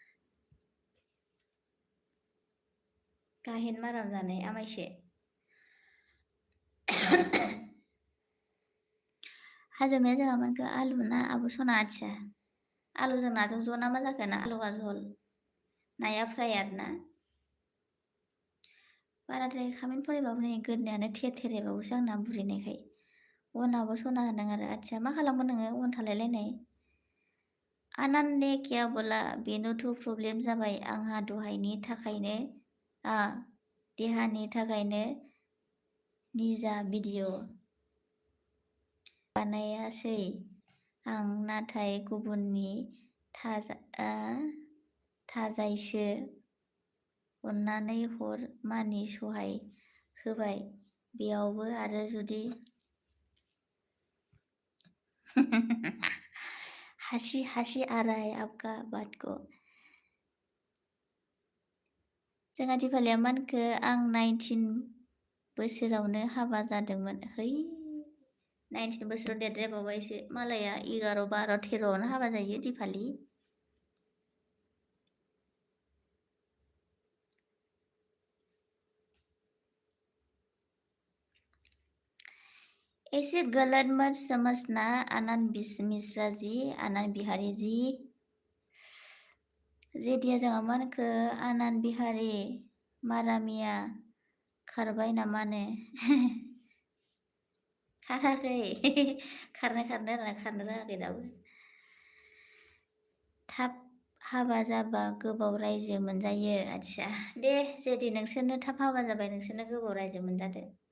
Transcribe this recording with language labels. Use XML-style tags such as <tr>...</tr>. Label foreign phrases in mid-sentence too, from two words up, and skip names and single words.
<brx>गाहेन माराम जानाय आमाइसो हाजोमाया जोंहा मानखो आलु ना आब' सना आथिया आलुजों नाजों ज' ना मा जाखो ना आलुवा झल नाया फ्राय आरोना बाराद्राय खामेन्ट फरायबाबो नै गोदनायानो थेर थेरायबावोसो आंना बुरिनायखाय अनाबो सना होनदों आरो आथिया मा खालामगोन नोङो अन थालायलायनाय</brx> <hi>आनन्द ने क्या बोला</hi> <brx>बेनोथ' प्रब्लेम जाबाय आंहा दहायनि थाखायनो देहानि थाखायनो निजा भिडिअ बानायासै आं नाथाय गुबुननि थाजायसो अन्नानै हर मानि सहाय होबाय बेयावबो आरो जुदि हासि आराय</brx> <hi>आपका बात को</hi> <brx>जोंहा दिपालिया मानखो आं 19 बोसोरावनो हाबा जादोंमोन है 19 बोसोराव देरद्रायबावबायसो मालाया 11 12 13 हाबा जायो दिपालि</brx> <hi>ऐसे गलत मत समझना आनंद मिश्रा जी आनंद बिहारी जी</hi> <brx>जेदिया जोंहा मानखो आनंद बिहारी मारामिया खारबाय नामानो खाराखै खारनो रोङाखै दाबो थाब हाबा जाबा गोबाव रायजो मोनजायो आथिया दे जेदि नोंसोरनो थाब हाबा जाबाय नोंसोरनो गोबाव रायजो मोनजादो</brx>